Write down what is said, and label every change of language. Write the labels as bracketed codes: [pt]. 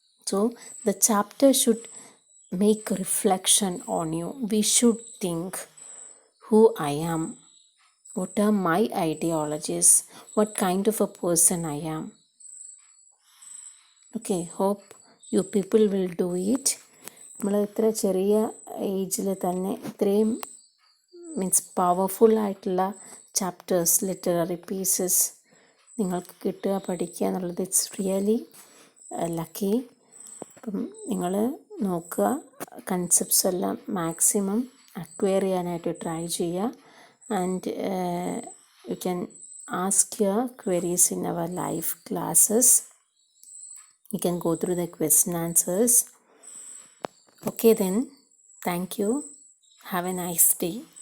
[en] So the chapter should make a reflection on you. We should think who I am, what are my ideologies, what kind of a person I am. Okay, hope you people will do it. [ml] നമ്മൾ ഇത്ര ചെറിയ ഏജിൽ തന്നെ ഇത്രയും means powerful ആയിട്ടുള്ള chapters, literary pieces നിങ്ങൾക്ക് കിട്ടുക, പഠിക്കുക എന്നുള്ളത് [en] It's really lucky. [ml] അപ്പം നിങ്ങൾ നോക്കുക, കൺസെപ്റ്റ്സ് എല്ലാം മാക്സിമം അക്വയർ ചെയ്യാനായിട്ട് ട്രൈ ചെയ്യുക. [en] And you can ask your queries in our live classes. You can go through the question answers. Okay then, thank you. Have a nice day.